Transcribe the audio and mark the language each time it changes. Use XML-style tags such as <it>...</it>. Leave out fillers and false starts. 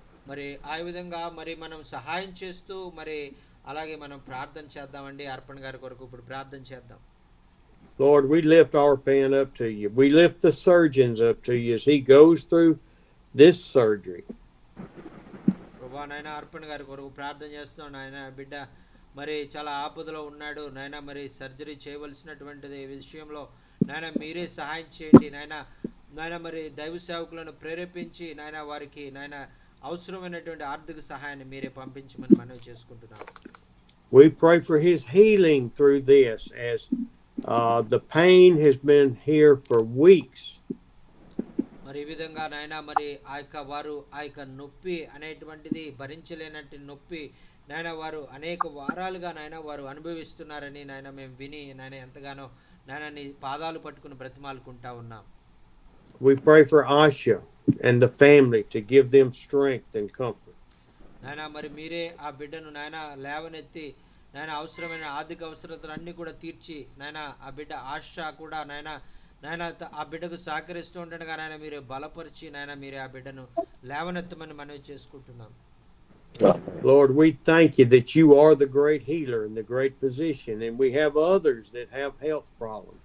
<te>మరి ఆ విధంగా మరి మనం సహాయం చేస్తూ మరి అలాగే మనం ప్రార్థన చేద్దామండి. అర్పణ్ గారి కొరకు ఇప్పుడు ప్రార్థన చేద్దాం.</te> <en>Lord, we lift Arpan up to you. We lift the surgeons up to you as he goes through this surgery.</en> <te>ప్రభువా నాయన అర్పణ్ గారి కొరకు ప్రార్థన చేస్తున్నాను. నాయన బిడ్డ మరి చాలా ఆపదలో ఉన్నాడు నాయన, మరి సర్జరీ చేయవలసినటువంటిది విషయంలో నాయన మీరే సహాయం చేయండి నాయన మరి దైవ సేవకులను ప్రేరేపించి నాయన వారికి నాయన అవసరమైనటువంటి ఆర్థిక సహాయాన్ని మీరే పంపించమని మనవి చేసుకుంటున్నాను.</te> <en>We pray for his healing through this as the pain has been here for weeks.</en> <te>మరి ఈ విధంగా నాయన మరి ఆ యొక్క నొప్పి అనేటువంటిది భరించలేనట్టు నొప్పి నాయన వారు అనేక వారాలుగా నాయన వారు అనుభవిస్తున్నారని నాయన మేము విని నాయన ఎంతగానో నాయన నీ పాదాలు పట్టుకుని బ్రతిమాలుకుంటా ఉన్నాం.</te> <en>We pray for Asha and the family to give them strength and comfort.</en> <te>నాయన మరి మీరే ఆ బిడ్డను నాయన లేవనెత్తి నాయన అవసరమైన ఆర్థిక అవసరతలు అన్నీ కూడా తీర్చి నాయన ఆ బిడ్డ ఆశ కూడా నాయన ఆ బిడ్డకు సహకరిస్తూ ఉండగా నాయన మీరే బలపరిచి నాయన మీరే ఆ బిడ్డను లేవనెత్తమని మనవి చేసుకుంటున్నాం.</te> <en>Lord, we thank you that you are the great healer and the great physician, and we have others that have health problems.</en>